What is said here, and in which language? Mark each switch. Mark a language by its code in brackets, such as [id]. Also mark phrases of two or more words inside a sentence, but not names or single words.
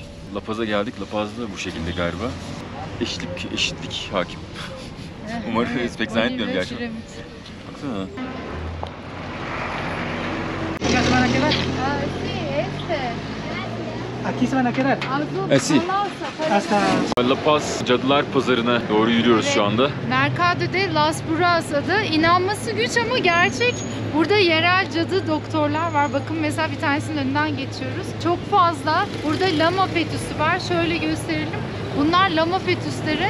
[tr] La Paz'a geldik, La Paz'da bu şekilde galiba. Eşitlik hakim. Umarım pek zannetmiyorum gerçekten. Baksana. [es] Aquí se van a quedar. Sí. Hasta [tr] La Paz Cadılar Pazarı'na doğru yürüyoruz şu anda. Mercado de Las Brujas adı. İnanması güç ama gerçek. Burada yerel cadı doktorlar var. Bakın mesela bir tanesinin önünden geçiyoruz. Çok fazla. Burada lama fetüsü var. Şöyle gösterelim. Bunlar lama fetüsleri.